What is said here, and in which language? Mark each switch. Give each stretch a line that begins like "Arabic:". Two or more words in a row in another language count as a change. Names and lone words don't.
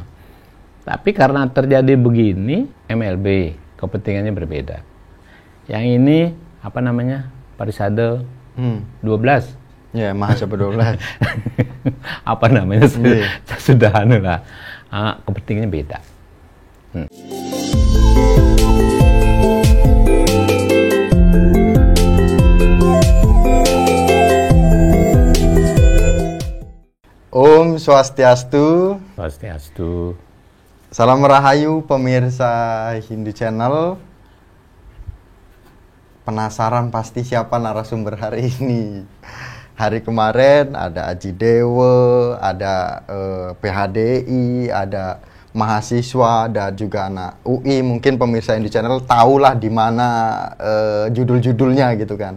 Indonesian: Nah, tapi karena terjadi begini, MLB kepentingannya berbeda. Yang ini apa namanya? Parisade 12. Ya, Mahasiswa 12. Apa namanya? Nggih. Sudah lah. Kepentingannya beda.
Balinese: Om Swastiastu. Swastiastu.
Indonesian: Salam Rahayu pemirsa Hindu Channel. Penasaran pasti siapa narasumber hari ini. Hari kemarin ada Aji Dewa, ada PHDI, ada mahasiswa, ada juga anak UI. Mungkin pemirsa Hindu Channel tahulah di mana judul-judulnya gitu kan.